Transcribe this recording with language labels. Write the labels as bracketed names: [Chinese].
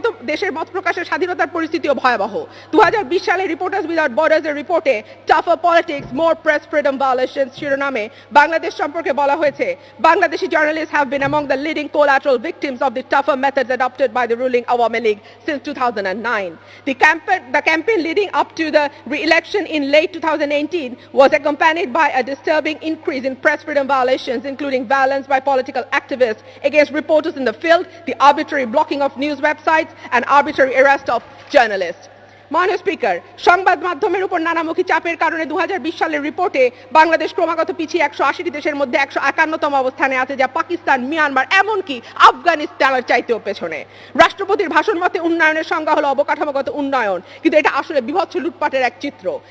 [Bangla] দেশের মত প্রকাশের স্বাধীনতার পরিস্থিতিও ভয়াবহ। 2020 সালে রিপোর্টার্স উইদাউট বর্ডার্স এর রিপোর্টে [English] tougher politics, more press freedom violations [Bangla] শিরোনামে বাংলাদেশ সম্পর্কে বলা হয়েছে, [English] Bangladeshi journalists have been among the leading collateral victims of the tougher methods adopted by the ruling Awami League since 2009. The campaign leading up to the re-election in late 2018 was accompanied by a disturbing increase in press freedom violations, including violence by political activists against reporters in the field, the arbitrary blocking of news websites, and arbitrary arrest of journalists. [Bangla] মাননীয় speaker, সংবাদ মাধ্যমের উপর নানামুখী চাপের কারণে 2020 সালের রিপোর্টে বাংলাদেশ ক্রমাগত পিছিয়ে 180টি দেশের মধ্যে 151তম অবস্থানে আছে, যা পাকিস্তান, মিয়ানমার, এমনকি আফগানিস্তানের চাইতেও পেছনে। রাষ্ট্রপতির ভাষণ মতে উন্নয়নের সংজ্ঞা হলো অবকাঠামোগত উন্নয়ন, কিন্তু এটা আসলে বিভৎস লুটপাটের এক চিত্র।